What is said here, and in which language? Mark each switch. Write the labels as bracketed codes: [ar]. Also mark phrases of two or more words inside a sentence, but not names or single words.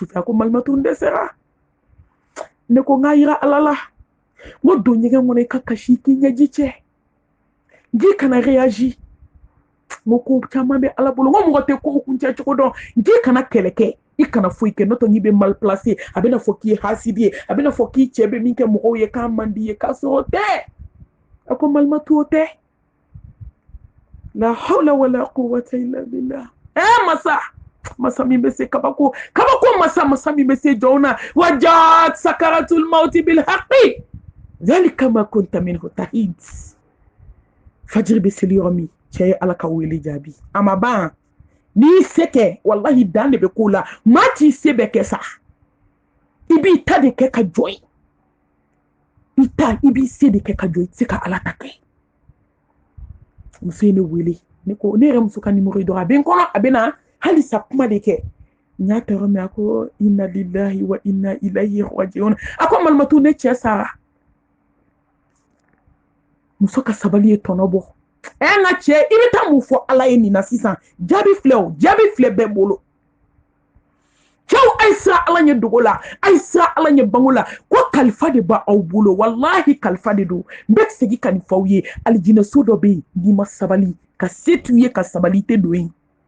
[bm] sufɛ a ko malimatu n dɛsɛra ne ko n k'a yira ala la n ko don ɲɛgɛn kɔnɔ i ka kasi k'i ɲɛji cɛ n'i kana réagi n ko caman bɛ ala bolo n ko mɔgɔ tɛ ko kuncɛ cogo dɔn n'i kana kɛlɛ kɛ i kana foyi kɛ n'o tɛ n'i bɛ [fr] mal placé [bm] a bɛna fɔ k'i ye hasidi ye a bɛna fɔ k'i cɛ bɛ min kɛ mɔgɔw ye k'a man di ye k'a sɔrɔ o tɛ a ko malimatu o tɛ [ar] لا حول ولا قوة إلا بالله [bm] masa min bɛ se kabako masa min bɛ se jɔn na [ar] وجاءت سكرة الموت بالحق ذلك ما كنت منه تحيد [bm] fajiri bɛ seli yɔrɔ min cɛ ye ala ka wele jaabi a ma ban n'i se kɛ wallahi dan de bɛ k'o la maa t'i se bɛ kɛ sa i b'i ta de kɛ ka jɔ ye i b'i se de kɛ ka jɔ i tɛ se ka ala ta kɛ muso ye ne wele ne ko ne yɛrɛ muso ka nimero ye dɔrɔn a bɛ n kɔnɔ a bɛ na halisa kuma de kɛ n y'a tɔɔrɔ mɛn a ko [ar] إنا لله وإنا إليه راجعون [bm] a ko malimatu ne cɛ sara muso ka sabali ye tɔnɔ bɔ n ka cɛ i bɛ taa mun fɔ ala ye nin na sisan jaabi filɛ bɛɛ bolo cɛw a ye siran ala ɲɛ dogo la a ye siran ala ɲɛ bango la ko kalifa de b'aw bolo wallahi kalifa de don n bɛ segin ka nin fɔ aw ye alijinɛso dɔ bɛ yen n'i ma sabali ka se t'u ye ka sabali tɛ don yen